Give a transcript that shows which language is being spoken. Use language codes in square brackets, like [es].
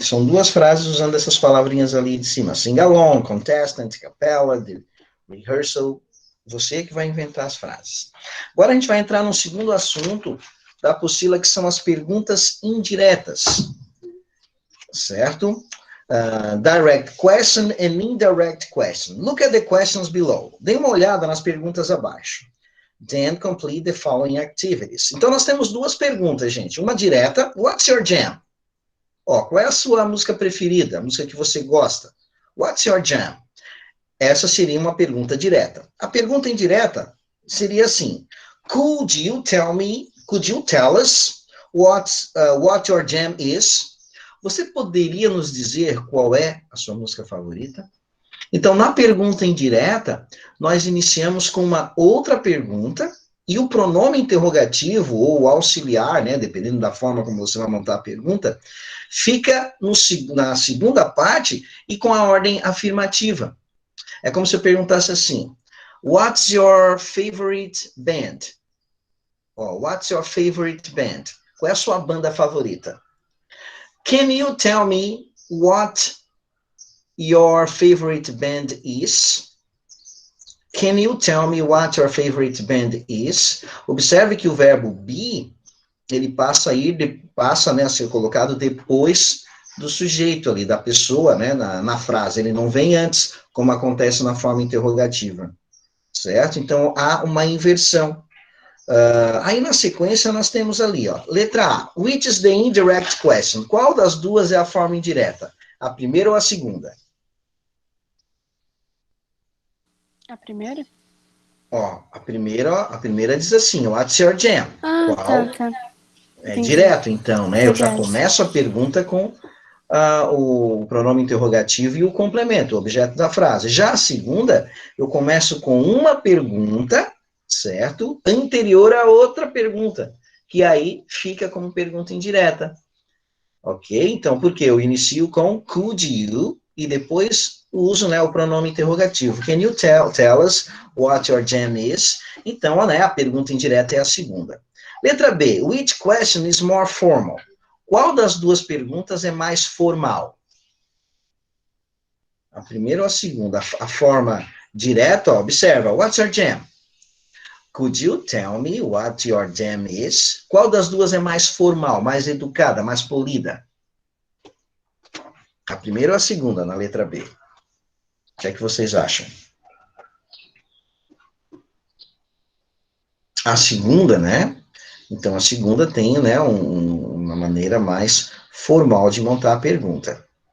[pt] São 2 frases usando essas palavrinhas ali de cima. [en] Sing along, contestant, capella, rehearsal. [pt] Você que vai inventar as frases. Agora a gente vai entrar num segundo assunto da apostila, que são as perguntas indiretas. Certo? [en] Direct question and indirect question. Look at the questions below. [pt] Dê uma olhada nas perguntas abaixo. [en] Then complete the following activities. [pt] Então, nós temos 2 perguntas, gente. Uma direta, [en] what's your jam? [pt] Ó, qual é a sua música preferida? A música que você gosta? [en] What's your jam? [pt] Essa seria uma pergunta direta. A pergunta indireta seria assim, [en] could you tell us what your jam is? [pt] Você poderia nos dizer qual é a sua música favorita? Então, na pergunta indireta, nós iniciamos com uma outra pergunta e o pronome interrogativo ou auxiliar, né, dependendo da forma como você vai montar a pergunta, fica na segunda parte e com a ordem afirmativa. É como se eu perguntasse assim, [en] what's your favorite band? What's your favorite band? [pt] Qual é a sua banda favorita? [en] Can you tell me what your favorite band is? Can you tell me what your favorite band is? [pt] Observe que o verbo be, ele passa a ser colocado depois do sujeito ali, da pessoa, né, na frase. Ele não vem antes, como acontece na forma interrogativa, certo? Então, há uma inversão. Aí, na sequência, nós temos ali, ó, letra A, [en] which is the indirect question? [pt] Qual das duas é a forma indireta? A primeira ou a segunda? A primeira? A primeira diz assim, [en] what's your jam? Ah, [pt] Qual? tá. É Entendi. direto, então, né? Eu já Verdade. começo a pergunta com o pronome interrogativo e o complemento, o objeto da frase. Já a segunda, eu começo com uma pergunta, certo? Anterior a outra pergunta, que aí fica como pergunta indireta. Ok? Então, por quê? Eu inicio com [en] could you [pt] e depois uso, né, o pronome interrogativo. [en] Can you tell us what your jam is? [pt] Então, né, a pergunta indireta é a segunda. Letra B. [en] Which question is more formal? [pt] Qual das duas perguntas é mais formal? A primeira ou a segunda? A forma direta, ó, observa. [en] What's your jam? Could you tell me what your jam is? [pt] Qual das duas é mais formal, mais educada, mais polida? A primeira ou a segunda, na letra B? O que é que vocês acham? A segunda, né? Então, a segunda tem, né, uma maneira mais formal de montar a pergunta.